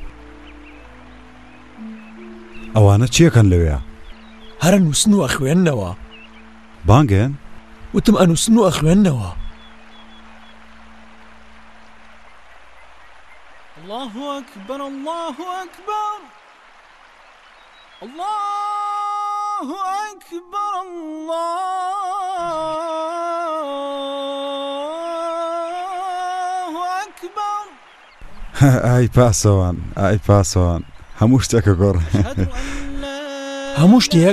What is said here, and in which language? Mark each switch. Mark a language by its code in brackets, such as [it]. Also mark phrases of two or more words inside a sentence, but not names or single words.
[ckb] ئەوانە چیەکەن لەوێ؟ هەرە نووسن و ئەخوێننەوە. بانگێن؟ وتم ئەنووسن و ئەخوێننەوە. [ar] الله أكبر الله أكبر الله أكبر الله [ckb] ئای پاسەوان ئای پاسەوان هەموو شتێکە گۆڕ هەموو شتێک